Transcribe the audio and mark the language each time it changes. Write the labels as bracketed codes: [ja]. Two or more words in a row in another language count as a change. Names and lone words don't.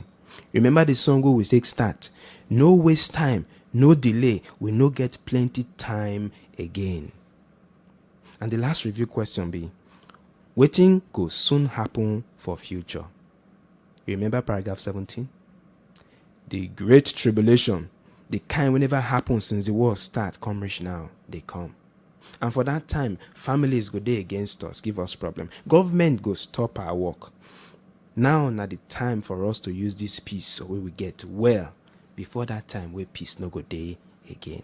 [pcm] Remember the song we take start, no waste time, no delay, we no get plenty time again. And the last review question be, wetin go soon happen for future? Remember paragraph 17? The great tribulation, the kind wey never happen since the world start, come reach now, they come. And for that time, families go dey against us, give us problem. Government go stop our work. Now na the time for us to use this peace so we will get well before that time where peace no go dey again.